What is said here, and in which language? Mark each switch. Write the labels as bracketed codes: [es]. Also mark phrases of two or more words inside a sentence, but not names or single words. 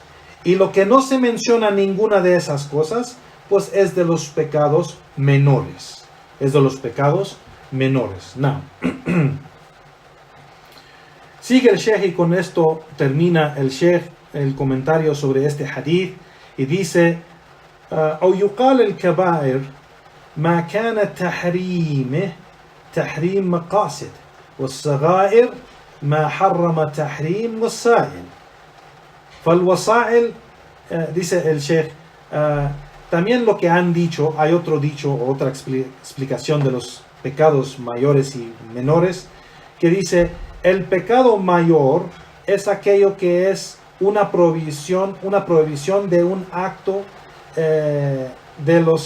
[es] Y lo que no se menciona ninguna de esas cosas, pues es de los pecados menores. Es de los pecados menores. No. Sigue el Sheikh y con esto termina el Sheikh el comentario sobre este hadith y dice: [ar] أو يقال الكبائر ما كان تحريمه تحريم مقاصد والصغائر ما حرم تحريم وسائل. فالوسائل, [es] dice el Sheikh, también lo que han dicho, hay otro dicho, otra explicación de los pecados mayores y menores, que dice: el pecado mayor es aquello que es una prohibición de un acto de